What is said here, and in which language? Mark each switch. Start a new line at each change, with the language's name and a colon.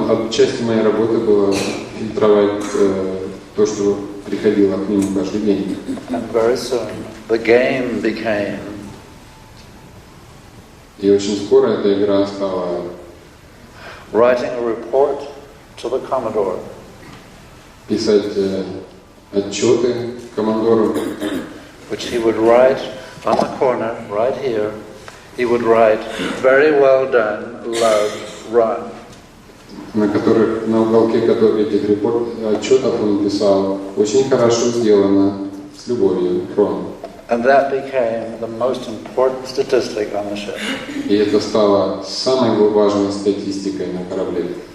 Russian: Часть моей работы была фильтровать то, что приходило к нему каждый день.
English: And very soon the game became
Russian: И очень скоро эта игра стала
English: writing a report to the Commodore.
Russian: Писать отчеты командору,
English: which he would write on the corner, right here. He would write, "Very well done, love, run."
Russian: на уголке этих отчетов он писал: очень хорошо сделано, с любовью, Рон.
English: And that became the most important statistic on the ship.
Russian: И это стало самой важной статистикой на корабле.